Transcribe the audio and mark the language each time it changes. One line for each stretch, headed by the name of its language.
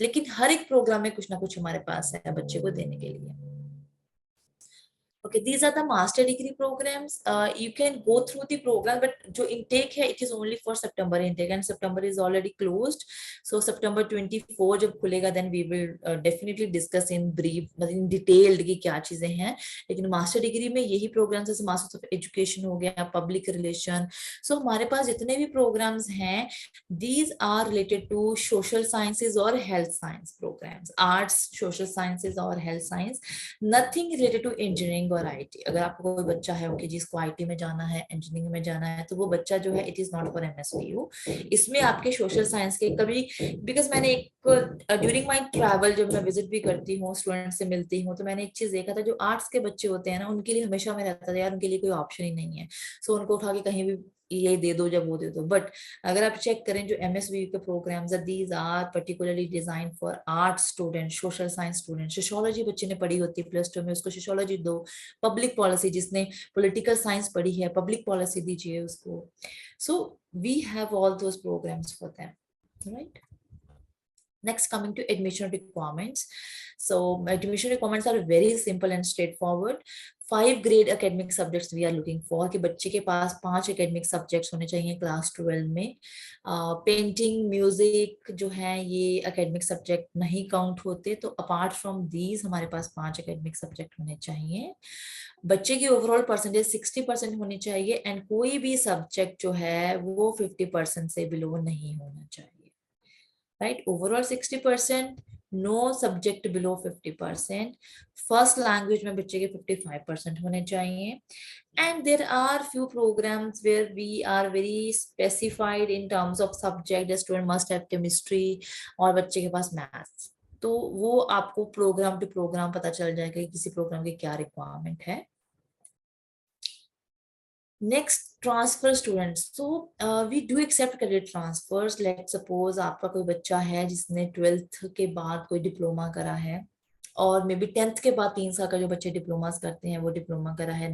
Hindi: लेकिन हर एक प्रोग्राम में कुछ ना कुछ हमारे पास है बच्चे को देने के लिए।
English: Okay, these are the master degree programs. You can go through the program, but
Hindi: जो intake है,
English: it is only for September intake, and September is already closed. So September 24 जब खुलेगा, then we will definitely discuss in brief, in detailed
Hindi: कि क्या चीजें हैं। लेकिन master degree में यही programs जैसे Masters of Education हो गया, Public Relation.
English: So हमारे पास जितने भी programs हैं, these are related to social sciences or health science programs, arts, social sciences or health science, nothing related to engineering और IT.
Hindi: अगर आपको कोई बच्चा है ओके जिसको आईटी में जाना है, इंजीनियरिंग में जाना है, तो वो बच्चा जो है
English: It is not for MSVU.
Hindi: इसमें आपके सोशल साइंस के कभी, बिकॉज मैंने एक ड्यूरिंग माय ट्रैवल जब मैं विजिट भी करती हूँ, स्टूडेंट से मिलती हूँ, तो मैंने एक चीज देखा था, जो आर्ट्स के बच्चे होते हैं ना, उनके लिए हमेशा में रहता था यार उनके लिए कोई ऑप्शन ही नहीं है। सो उनको उठा के कहीं भी ये दे दो जब वो दे दो। बट अगर आप चेक करें जो MSW के प्रोग्राम्स है,
English: these are particularly design for art student,
Hindi: social science student. Sociology बच्चे ने पढ़ी होती है +2 में, उसको सोशियोलॉजी दो। पब्लिक पॉलिसी, जिसने पॉलिटिकल साइंस पढ़ी है, पब्लिक पॉलिसी दीजिए उसको।
English: So we have all those programs for them, right. Next, coming to admission requirements. So admission requirements are very simple and straightforward. 5 grade academic subjects we are looking for,
Hindi: कि बच्चे के पास 5 academic subjects होने चाहिए class 12 में। Painting, music जो है ये academic subject नहीं काउंट होते, तो अपार्ट फ्रॉम दीज हमारे पास 5 academic subject होने चाहिए। बच्चे की ओवरऑल परसेंटेज 60% होनी चाहिए, एंड कोई भी सब्जेक्ट जो है वो 50% से बिलो नहीं होना चाहिए, right?
English: Overall 60%, no subject below 50%।
Hindi: First language में बच्चे के 55% होने चाहिए।
English: and there are few programs where we are very specified in terms of subject, the student must have chemistry
Hindi: और बच्चे के पास
English: Maths.
Hindi: तो वो आपको प्रोग्राम टू प्रोग्राम पता चल जाएगा कि किसी प्रोग्राम की क्या रिक्वायरमेंट है।
English: Next, transfer students. So we do accept credit transfers.
Hindi: Let suppose आपका कोई बच्चा है जिसने 12th के बाद कोई डिप्लोमा करा है, और मे बी 10th के बाद 3 साल का जो बच्चे डिप्लोमास करते हैं वो डिप्लोमा करा है।